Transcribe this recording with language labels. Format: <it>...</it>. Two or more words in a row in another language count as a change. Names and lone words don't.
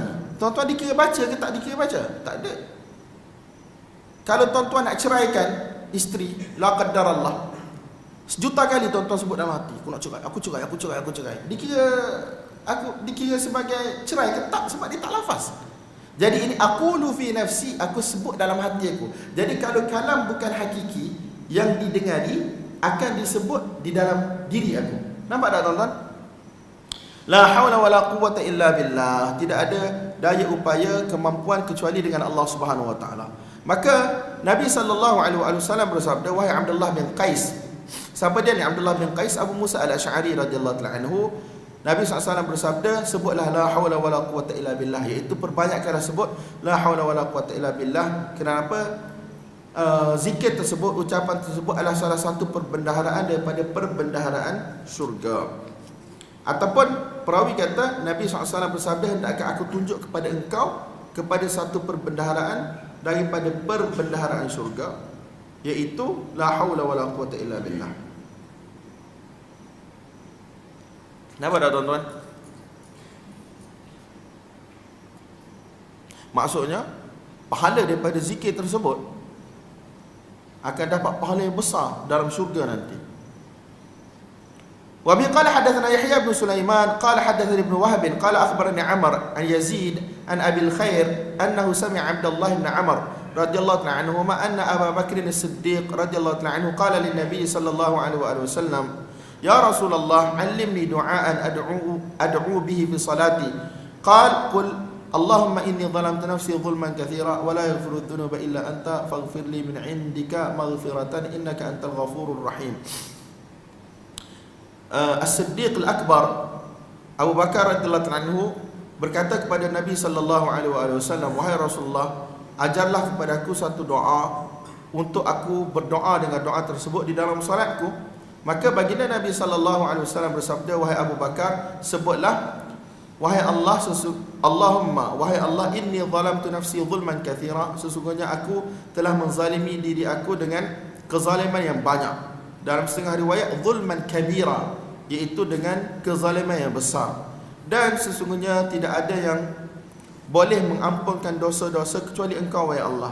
<ms>Tuan-tuan dikira baca ke tak dikira baca? Tak ada. Kalau tuan-tuan nak ceraikan isteri,</ms> <ar>لا قدر الله,</ar> <ms>sejuta kali tuan-tuan sebut dalam hati, aku nak cerai, aku cerai. Dikira sebagai cerai ke tak? Sebab dia tak lafaz. Jadi ini</ms> <ar>أقول في نفسي,</ar> <ms>aku sebut dalam hati aku. Jadi kalau kalam bukan hakiki yang didengari, akan disebut di dalam diri aku. Nampak tak tuan-tuan?</ms> <ar>لا حول ولا قوة إلا بالله.</ar> <ms>Tidak ada daya upaya, kemampuan kecuali dengan Allah</ms> <ar>سبحانه وتعالى.</ar> <ms>Maka Nabi SAW bersabda, wahai Abdullah bin Qais. Siapa dia ni Abdullah bin Qais? Abu Musa al-Asy'ari</ms> <ar>رضي الله تعالى عنه.</ar> <ms>Nabi SAW bersabda, sebutlah</ms> <ar>لا حول ولا قوة إلا بالله,</ar> <ms>iaitu perbanyakkanlah sebut</ms> <ar>لا حول ولا قوة إلا بالله.</ar> <ms>Kenapa? Zikir tersebut, ucapan tersebut adalah salah satu perbendaharaan daripada perbendaharaan syurga. Ataupun perawi kata, Nabi SAW bersabda, hendakkah aku tunjuk kepada engkau kepada satu perbendaharaan daripada perbendaharaan syurga, iaitu</ms> <ar>لا حول ولا قوة إلا بالله.</ar> <ms>Nampak tak tuan-tuan? Maksudnya pahala daripada zikir tersebut akan dapat pahala yang besar dalam syurga nanti.</ms> <ar>وبه قال حدثنا يحيى بن سليمان قال حدثني ابن وهب قال أخبرني عمرو عن يزيد عن أبي الخير أنه سمع عبد الله بن عمرو رضي الله تعالى عنهما أن أبو بكر الصديق رضي الله تعالى عنه قال للنبي صلى الله عليه وسلم يا رسول الله علمني دعاء أدعو به في صلاتي. قال قل اللهم إني ظلمت نفسي ظلما كثيرا ولا يغفر الذنوب إلا أنت فاغفر لي من عندك مغفرة إنك أنت الغفور الرحيم.</ar> <ms>As-Siddiq al-Akbar Abu Bakar</ms> <ar>رضي الله عنه</ar> <ms>berkata kepada Nabi</ms> <ar>صلى الله عليه وسلم,</ar> <ms>wahai Rasulullah, ajarlah kepada aku satu doa untuk aku berdoa dengan doa tersebut di dalam solatku. Maka baginda Nabi</ms> <ar>صلى الله عليه وسلم</ar> <ms>bersabda, wahai Abu Bakar, sebutlah, wahai Allah, Allahumma, wahai Allah,</ms> <ar>إني ظلمت نفسي ظلما كثيرا,</ar> <ms>sesungguhnya aku telah menzalimi diri aku dengan kezaliman yang banyak. Dalam setengah riwayat</ms> <ar>ظلما كبيرا,</ar> <ms>iaitu dengan kezaliman yang besar. Dan sesungguhnya tidak ada yang boleh mengampunkan dosa-dosa kecuali Engkau, wahai Allah.</ms>